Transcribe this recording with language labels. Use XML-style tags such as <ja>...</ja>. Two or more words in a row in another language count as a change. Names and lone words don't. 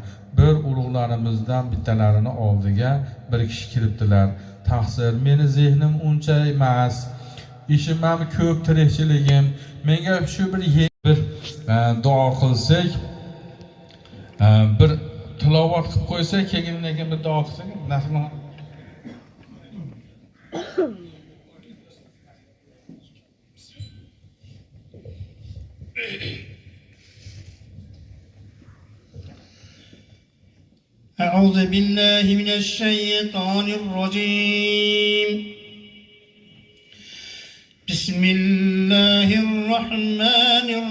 <uz>Bir ulug'larimizdan bittalarini oldiga bir kishi kiribdilar. Taqsir, meni zehnim uncha emas, ishim ham ko'p, tirikchiligim. Menga shu bir duo qilsak, bir tilovat qilib qo'ysak, keyin bir duo qilsak, nasib</uz> <ar>أعوذ بالله من الشيطان الرجيم بسم الله الرحمن</ar>